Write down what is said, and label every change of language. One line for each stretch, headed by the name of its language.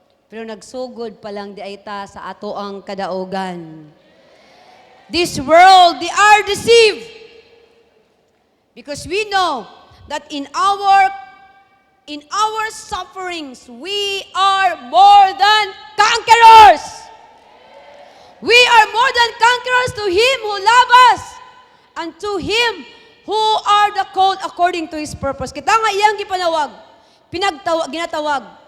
Cebuano: Pero nagsugod pa lang di ay ta sa ato ang kadaogan.
English: This world, they are deceived. Because we know that in our sufferings, we are more than conquerors. We are more than conquerors to Him who loves us and to Him who are the called according to His purpose.
Cebuano: Kita nga iyang gipanawag, ginatawag.